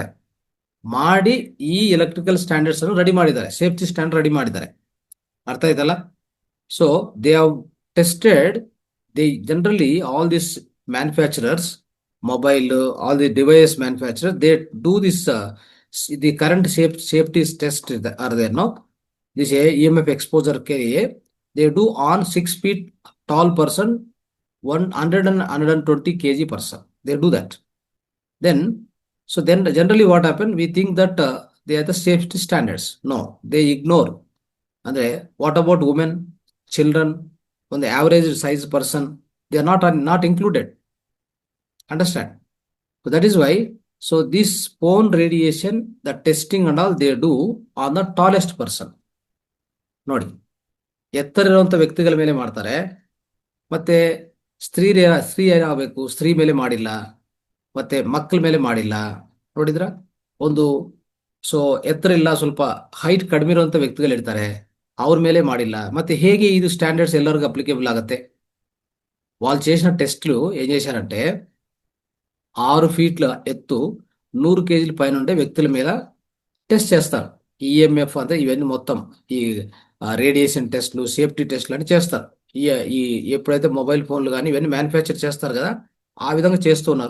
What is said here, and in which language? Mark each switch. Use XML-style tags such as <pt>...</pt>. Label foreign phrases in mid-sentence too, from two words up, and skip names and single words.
<kn>ಮಾಡಿ ಈ</kn> <en>electrical standards</en> <kn>ಅನ್ನು ರೆಡಿ ಮಾಡಿದ್ದಾರೆ,</kn> <en>safety standard</en> <kn>ರೆಡಿ ಮಾಡಿದ್ದಾರೆ. ಅರ್ಥ ಆಯ್ತಲ್ಲ?</kn> <en>so they have tested, generally all this manufacturers, mobile, all the device manufacturer, they do this the current safety test are there no. ದಿಸ್ EMF exposure carrier they do on 6 feet tall person, 100 and 120 kg person, they do that. Then generally what happen, we think that they are the safety standards. No, they ignore. Andre, what about women, children, on the average size person, they are not included. Understand? So that is why, so this phone radiation, the testing and all they do on the tallest person.</en> <kn>ನೋಡಿ, ಎತ್ತರ ಇರುವಂತ ವ್ಯಕ್ತಿಗಳ ಮೇಲೆ ಮಾಡ್ತಾರೆ. ಮತ್ತೆ ಸ್ತ್ರೀ ಏನಾಗಬೇಕು, ಸ್ತ್ರೀ ಮೇಲೆ ಮಾಡಿಲ್ಲ, ಮತ್ತೆ ಮಕ್ಕಳ ಮೇಲೆ ಮಾಡಿಲ್ಲ. ನೋಡಿದ್ರ, ಸೊ ಎತ್ತರ ಇಲ್ಲ, ಸ್ವಲ್ಪ ಹೈಟ್ ಕಡಿಮೆ ಇರುವಂತ ವ್ಯಕ್ತಿಗಳು ಇರ್ತಾರೆ, ಅವ್ರ ಮೇಲೆ ಮಾಡಿಲ್ಲ. ಮತ್ತೆ ಹೇಗೆ ಇದು ಸ್ಟ್ಯಾಂಡರ್ಡ್ಸ್ ಎಲ್ಲರಿಗೂ ಅಪ್ಲಿಕೇಬಲ್ ಆಗುತ್ತೆ?</kn> <te>వాళ్ళు చేసిన టెస్ట్లు ఏం చేశారంటే, 6 ఫీట్ల ఎత్తు 100 kg పైన ఉండే వ్యక్తుల మీద టెస్ట్ చేస్తారు. EMF అంటే ఇవన్నీ మొత్తం ఈ</te> <en>radiation tests, safety tests</en> <te>అని చేస్తారు. ఈ ఎప్పుడైతే</te> <en>mobile phones</en> <te>కానీ ఇవన్నీ మ్యానుఫ్యాక్చర్ చేస్తారు కదా, ఆ విధంగా చేస్తున్నారు.</te>